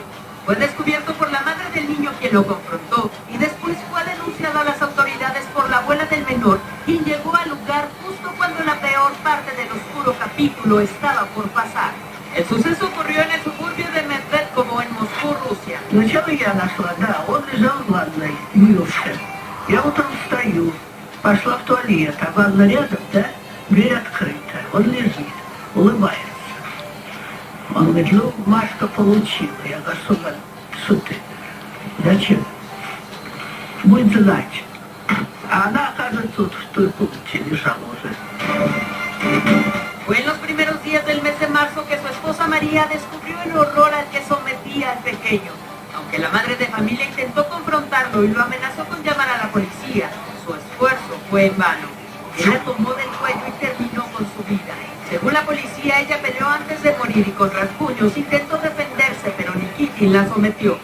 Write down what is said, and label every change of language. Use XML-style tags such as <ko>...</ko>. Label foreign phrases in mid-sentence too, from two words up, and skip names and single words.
<es>Fue descubierto por la madre del niño, quien lo confrontó, y después fue denunciado a las autoridades por la abuela del menor, quien llegó al lugar justo cuando la peor parte del oscuro capítulo estaba por pasar. El suceso ocurrió en el suburbio de Medvedkovo, en Moscú, Rusia.</es> <ru>Сначала я нашла, да, он лежал в ванной, мылся. Я утром встаю, пошла в туалет, а ванна рядом, да, дверь открыта. Он лежит, улыбается. Он говорит, ну, Машка получила. Я говорю, что ты? Зачем? Будет знать. А она, оказывается, тут в той комнате лежала уже.</ru> <es>Fue en los primeros días del mes de marzo que su esposa María descubrió el horror al que sometía al pequeño. Aunque la madre de familia intentó confrontarlo y lo amenazó con llamar a la policía, su esfuerzo fue en vano. Él la tomó del cuello y terminó con su vida. Según la policía, ella peleó antes de morir y con rasguños intentó defenderse, pero Nikitin la sometió.</es>